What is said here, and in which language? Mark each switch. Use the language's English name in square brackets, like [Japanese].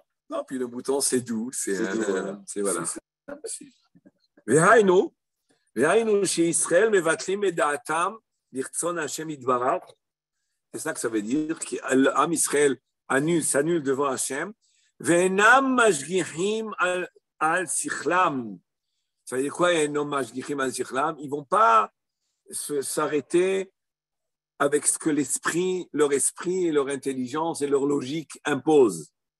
[French] Non, puis le mouton, c'est doux, c'est voilà. [Hebrew] והיינו שישראל מבטלים את דעתם לרצון השם יתברך. [French] C'est ça que ça veut dire, qu'Am Israël s'annule devant Hachem, [Hebrew] ואינם משגיחים על שכלם. [French] Ça veut dire quoi, ils ne vont pas s'arrêter avec ce que leur esprit et leur intelligence et leur logique imposent.